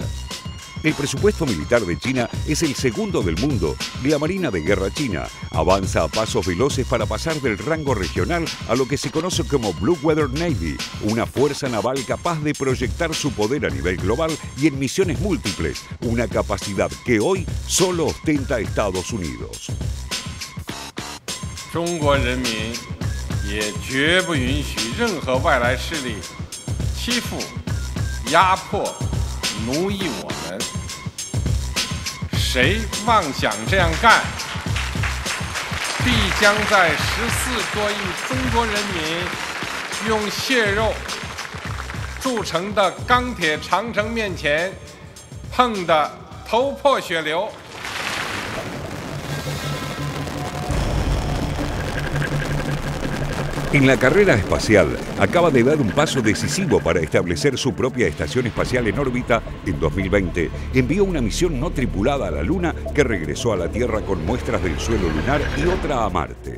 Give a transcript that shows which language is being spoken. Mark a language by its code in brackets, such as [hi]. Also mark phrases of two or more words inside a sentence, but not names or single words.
[es] El presupuesto militar de China es el segundo del mundo y la Marina de Guerra china avanza a pasos veloces para pasar del rango regional a lo que se conoce como [en] Blue Weather Navy, [es] una fuerza naval capaz de proyectar su poder a nivel global y en misiones múltiples, una capacidad que hoy solo ostenta Estados Unidos. [zh] 中国人民也绝不允许任何外来势力欺负、压迫、奴役我们。谁妄想这样干，必将在14多亿中国人民用血肉铸成的钢铁长城面前碰得头破血流。 [es] En la carrera espacial, acaba de dar un paso decisivo para establecer su propia estación espacial en órbita. En 2020, envió una misión no tripulada a la Luna que regresó a la Tierra con muestras del suelo lunar y otra a Marte.